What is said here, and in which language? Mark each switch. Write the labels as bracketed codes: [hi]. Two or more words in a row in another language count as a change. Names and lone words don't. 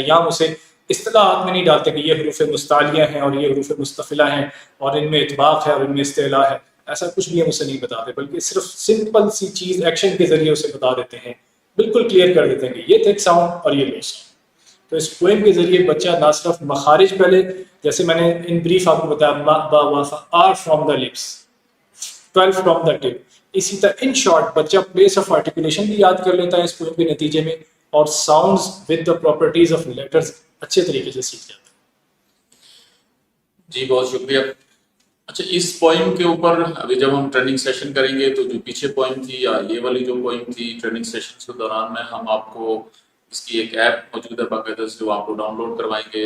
[ur] یہاں اسے اصطلاحات میں نہیں ڈالتے کہ یہ حروف مستعلیہ ہیں اور یہ حروف مستفلہ ہیں اور ان میں اطباق ہے اور ان میں استعلاء ہے، ایسا کچھ بھی ہم اسے نہیں بتاتے، بلکہ صرف سمپل سی چیز ایکشن کے ذریعے اسے بتا دیتے ہیں، بالکل کلیئر کر دیتے ہیں کہ یہ [en] thick sound [ur] اور یہ [en] low sound. [ur] تو اس پوئم کے ذریعے بچہ نہ صرف مخارج پہلے جیسے میں نے [en] in brief [ur] آپ کو بتایا ما با وا فا [en] are from the lips, 12 from the tip. [ur] اسی طرح [en] in short [ur] بچہ [en] place of articulation [ur] بھی یاد کر لیتا ہے اس پوئم کے نتیجے میں، اور [en] sounds with the properties of letters [ur] اچھے طریقے سے سیکھ جاتا ہے. جی بہت شکریہ. اچھا اس پوئم کے اوپر ابھی جب ہم [en] training session [ur] کریں گے تو جو پیچھے پوئم تھی یا یہ والی جو پوئم تھی [en] training session [ur] کے دوران میں ہم آپ کو اس کی ایک ایپ موجود ہے باقاعدہ جو آپ کو ڈاؤن لوڈ کروائیں گے.